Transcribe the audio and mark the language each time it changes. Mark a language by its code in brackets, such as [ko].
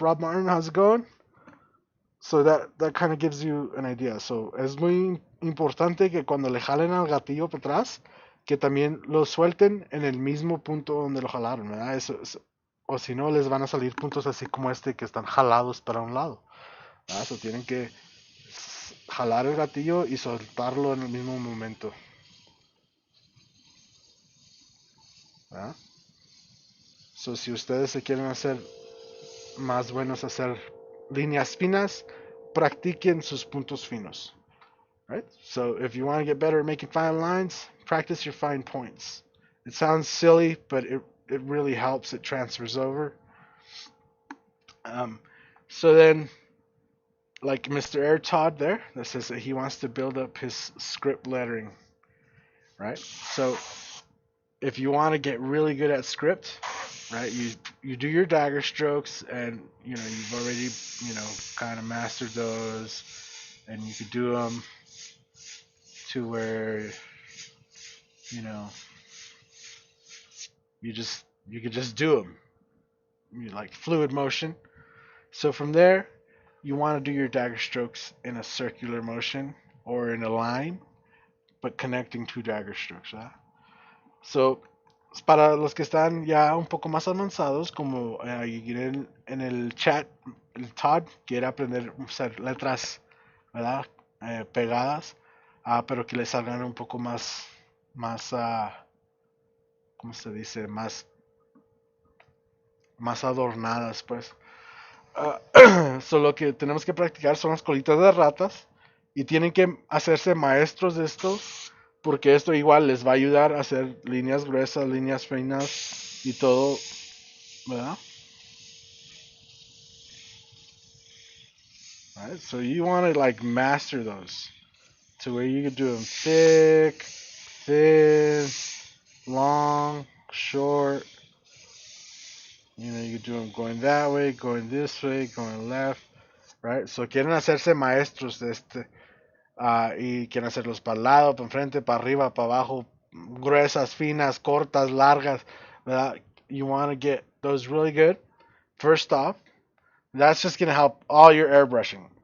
[en] Rob Martin, how's it going? So that kind of gives you an idea. [es] So es muy importante que cuando le jalen al gatillo para atrás, que también lo suelten en el mismo punto donde lo jalaron, ¿verdad? O si no, les van a salir puntos así como este que están jalados para un lado, ¿verdad? So tienen que jalar el gatillo y soltarlo en el mismo momento, ¿verdad? So si ustedes se quieren hacer más buenos a hacer líneas finas, practiquen sus puntos finos. [en] Right? So if you want to get better at making fine lines, practice your fine points. It sounds silly, but it really helps. It transfers over. Um, so then, like Mr. Air Todd there, that says that he wants to build up his script lettering, right? So if you want to get really good at script, right, you do your dagger strokes, and you've already kind of mastered those, and you could do them to where you know you could just do them, like fluid motion. So from there, you want to do your dagger strokes in a circular motion or in a line, but connecting two dagger strokes. [es] ¿Verdad? So para los que están ya un poco más avanzados, como en el chat, el Todd quiere aprender a usar letras, ¿verdad? Pegadas, pero que le salgan un poco más, ¿cómo se dice? Más adornadas, pues. So lo que tenemos que practicar son las colitas de ratas y tienen que hacerse maestros de esto porque esto igual les va a ayudar a hacer líneas gruesas, líneas finas y todo, ¿verdad? [en] Right? So you want to like master those to where you can do them thick, thin, long, short. You can do them going that way, going this way, going left, right? [es] So quieren hacerse maestros de este. Y quieren hacerlos para el lado, para enfrente, para arriba, para abajo, gruesas, finas, cortas, largas, ¿verdad? [en] You want to get those really good. First off, that's just going to help all your airbrushing.